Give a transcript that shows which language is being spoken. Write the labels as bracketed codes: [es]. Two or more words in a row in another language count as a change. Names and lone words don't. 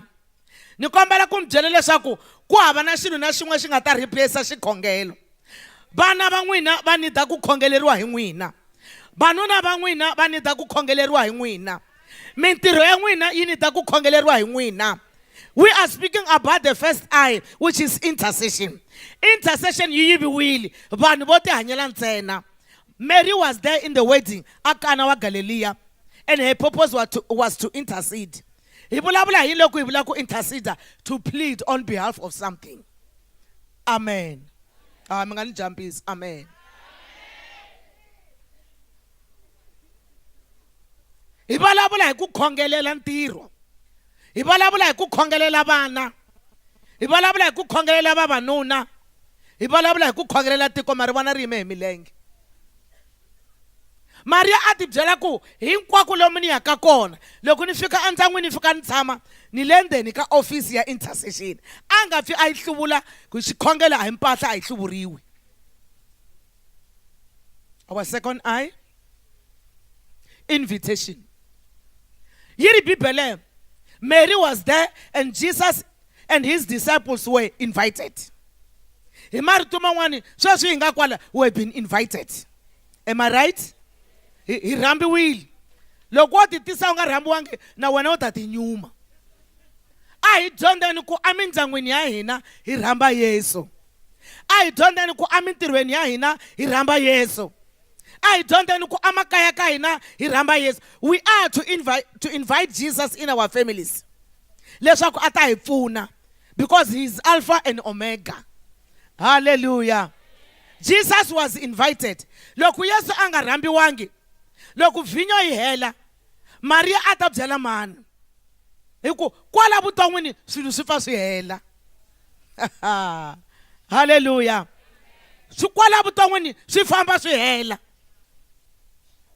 [ts] Ni kombela ku mi byela leswaku ku hava na xilo na xin'we xi nga ta replace xikhongelo. Vana va n'wina va nida ku khongeleriwa hi n'wina, vanuna va n'wina va nida ku khongeleriwa hi n'wina, mintirho ya n'wina yi nida ku khongeleriwa hi n'wina. [en] We are speaking about the first eye, which is intercession. [ts] Intercession yi yiviwile, vanhu vo ti hanyela ntsena. [en] Mary was there in the wedding at Cana wa Galileya, and her purpose was to intercede. [ts] Hi vulavula hi loko hi vula ku intercede, [en] to plead on behalf of something. [ts] Amen. Mi nga ni jumpisi. Amen. Hi vulavula hi ku khongelela ntirho, hi vulavula hi ku khongelela vana, hi vulavula hi ku khongelela vavanuna, hi vulavula hi ku khongelela tiko mari vona ri yime hi milenge. Maria a ti byela ku hinkwako lomu ni yaka kona, loko ni fika endyangwini ni fika ni tshama ni le ndzeni ka ofisi ya intercession. A nga pfi a yi hluvula ku xikhongelo a hi mpahla a yi hluvuriwi. [en] Our second eye, invitation. [ts] Yi ri Bibele, [en] Mary was there and Jesus and his disciples were invited. [ts] Hi marito man'wani sweswi hi nga kwala, [en] we have been invited. Am I right? [ts] Hi rambiwile. Loko wo ti tisa u nga rambiwangi na wena u ta ti nyuma. A hi dyondzeni ku emindyangwini ya hina hi rhamba Yesu. A hi dyondzeni ku emintirhweni ya hina hi rhamba Yesu. A hi dyondzeni ku emakaya ka hina hi rhamba Yesu. [en] We are to invite Jesus in our families, [ts] leswaku a ta hi pfuna, [en] because he is Alpha and Omega. Hallelujah. Jesus was invited. [ts] Loko Yesu a nga rambiwangi, loko vinyo yi hela, Maria a ta byela mani, hi ku kwala vuton'wini swilo swi fa swi hela. Hallelujah. Swi kwala vuton'wini swi famba swi hela.